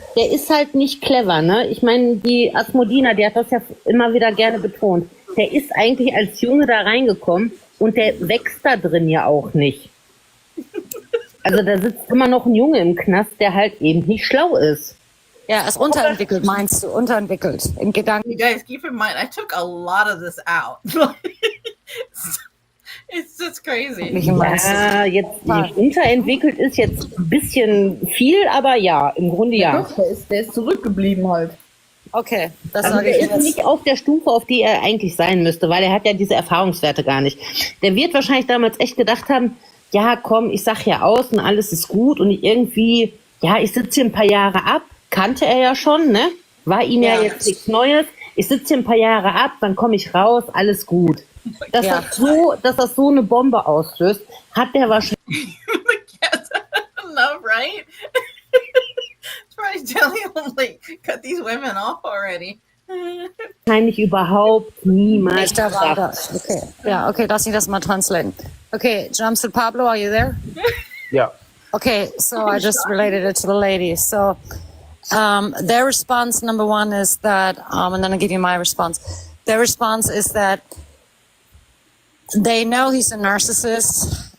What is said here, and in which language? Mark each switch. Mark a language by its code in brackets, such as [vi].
[de] Der ist halt nicht clever, ne? Ich meine, die Asmodina, die hat das ja immer wieder gerne betont. Der ist eigentlich als Junge da reingekommen und der wächst da drin ja auch nicht. Also da sitzt immer noch ein Junge im Knast, der halt eben nicht schlau ist. Ja, ist unterentwickelt, meinst du? Unterentwickelt im Gedanken. [en] You guys, keep in mind, I took a lot of this out. It's just crazy. [de] Ja, jetzt unterentwickelt ist jetzt ein bisschen viel, aber ja, im Grunde ja. Doch, der ist zurückgeblieben halt. Okay, das Also sage ich der ist nicht auf der Stufe, auf die er eigentlich sein müsste, weil er hat ja diese Erfahrungswerte gar nicht. Der wird wahrscheinlich damals echt gedacht haben, ja komm, ich sag ja aus und alles ist gut und irgendwie, ja, ich sitze hier ein paar Jahre ab, kannte er ja schon, ne? War ihm ja jetzt nichts Neues. Ich sitze hier ein paar Jahre ab, dann komme ich raus, alles gut. Dass das so eine Bombe auslöst, hat der wahrscheinlich... [en] Enough, right? Try telling him, like, cut these women off already. [de] wahrscheinlich überhaupt niemals Nicht erwartet. gedacht. Okay. Ja, okay, lass mich das mal translaten. [en] Okay, Jumpsuit Pablo, are you there? Yeah. Okay, so I just related it to the ladies. So their response, number one, is that, and then I'll give you my response. Their response is that they know he's a narcissist.